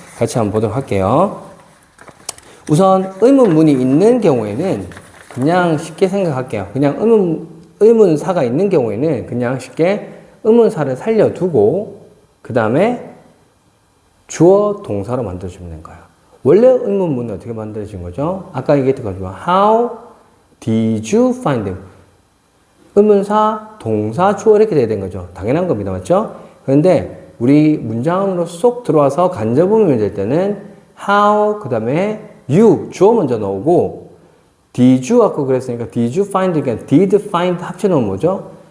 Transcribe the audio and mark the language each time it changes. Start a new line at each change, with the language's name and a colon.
Korean: 같이 한번 보도록 할게요. 우선 의문문이 있는 경우에는 그냥 쉽게 생각할게요. 그냥 의문사가 있는 경우에는 그냥 쉽게 의문사를 살려두고 그 다음에 주어 동사로 만들어주면 되는 거예요. 원래 의문문은 어떻게 만들어진 거죠? 아까 얘기했던 것처럼
English: How did you find them?
Korean: 의문사, 동사, 주어 이렇게 돼야 되는 거죠. 당연한 겁니다. 맞죠? 그런데 우리 문장 안으로 쏙 들어와서 간접 의문이 될 때는 How, 그 다음에 you, 주어 먼저 넣고 Did you 아까 그랬으니까
English: Did you find,
Korean: 그러니까
English: did find
Korean: 합쳐놓으면 뭐죠?